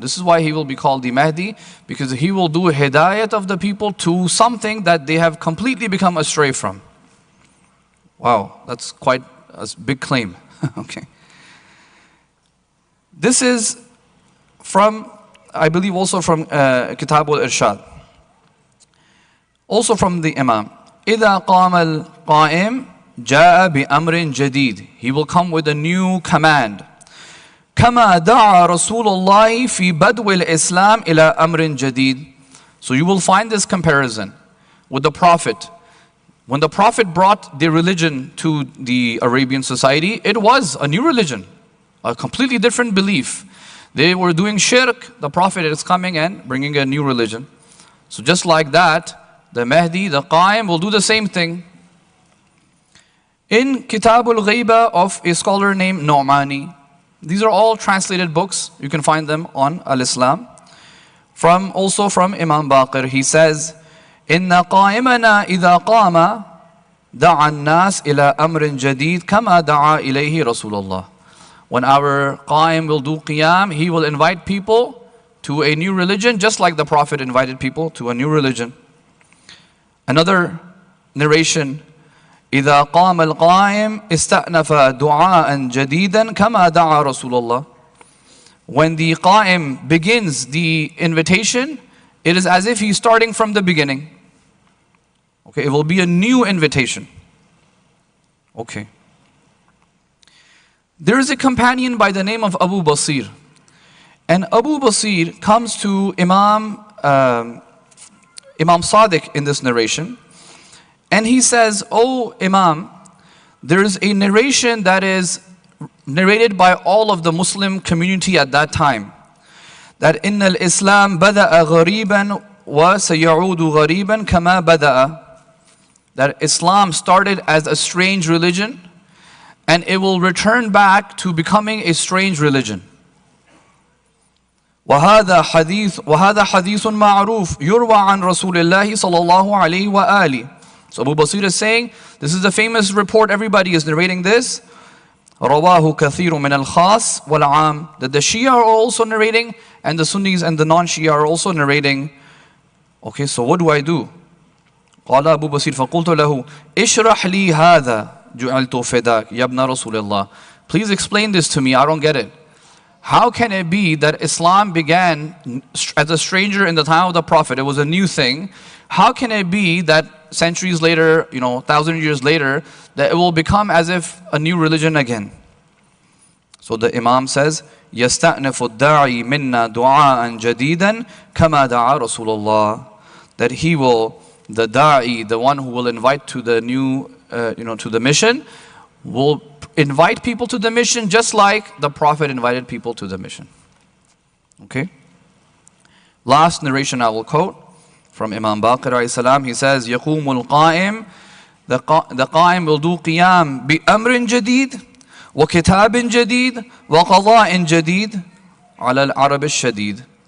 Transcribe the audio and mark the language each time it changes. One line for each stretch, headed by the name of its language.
English: This is why he will be called the Mahdi, because he will do hidayat of the people to something that they have completely become astray from. Wow, that's quite a big claim. Okay. This is from, I believe also from Kitab al-Irshad. Also from the Imam.
Arabic: إِذَا قَامَ الْقَائِمُ جاء بأمر جديد.
English: He will come with a new command.
Arabic: كما دعا رسول الله في بدو الإسلام إلى أمر جديد.
English: So you will find this comparison with the Prophet. When the Prophet brought the religion to the Arabian society, it was a new religion, a completely different belief. They were doing shirk. The Prophet is coming and bringing a new religion. So just like that, the Mahdi, the Qaim will do the same thing. In Kitab al-Ghaiba of a scholar named Nu'mani, these are all translated books. You can find them on Al-Islam. Also from Imam Baqir, he says,
Arabic: إِنَّ قَائِمَنَا إِذَا قَامَ دَعَى النَّاسِ إِلَىٰ أَمْرٍ جَدِيدٍ كَمَا دَعَى إِلَيْهِ رَسُولُ اللَّهِ.
English: When our Qaim will do Qiyam, he will invite people to a new religion, just like the Prophet invited people to a new religion. Another narration,
Arabic: إِذَا قَامَ الْقَائِمُ اسْتَأْنَفَ دُعَاءً جَدِيدًا كَمَا دَعَى رَسُولُ اللَّهِ.
English: When the Qaim begins the invitation, it is as if he's starting from the beginning. Okay, it will be a new invitation. Okay. There is a companion by the name of Abu Basir. And Abu Basir comes to Imam Sadiq in this narration. And he says, "Oh Imam, there is a narration that is narrated by all of the Muslim community at that time.
Arabic: That إِنَّ الْإِسْلَامَ بَدَأَ غَرِيبًا وَسَيَعُودُ غَرِيبًا كَمَا بَدَأَ."
English: That Islam started as a strange religion, and it will return back to becoming a strange religion.
Arabic: وَهَذَا حَدِيثٌ مَعْرُوفٌ يُرْوَى عَنْ رَسُولِ اللَّهِ صَلَى اللَّهُ عَلَيْهِ وَآلِهِ.
English: So Abu Basir is saying, this is a famous report, everybody is narrating this.
Arabic: رَوَاهُ كَثِيرٌ مِنَ الْخَاصِ وَالْعَامِ.
English: That the Shia are also narrating, and the Sunnis and the non-Shia are also narrating. Okay, so what do I do?
Arabic: قال أبو بصير فقلت له اشرح لي هذا جعلت فداك يا ابن رسول الله.
English: Please explain this to me, I don't get it. How can it be that Islam began as a stranger in the time of the Prophet? It was a new thing. How can it be that centuries later, 1,000 years later, that it will become as if a new religion again? So the Imam says,
Arabic: يَسْتَأْنِفُ الدَّاعِي مِنَّا دُعَاءً جَدِيدًا كَمَا دَعَى رَسُولُ اللَّهِ.
English: That he will, the da'i, the one who will invite to the new, to the mission, will invite people to the mission just like the Prophet invited people to the mission. Okay? Last narration I will quote from Imam Baqir alayhi salam. He says,
Arabic: يَقُومُ الْقَائِمُ.
English: The Qaim will do Qiyam
Arabic: بِأَمْرٍ جَدِيدٍ وَكِتَابٍ جَدِيدٍ وَقَضَاءٍ جَدِيدٍ عَلَى الْعَرَبِ الشَّدِيدِ.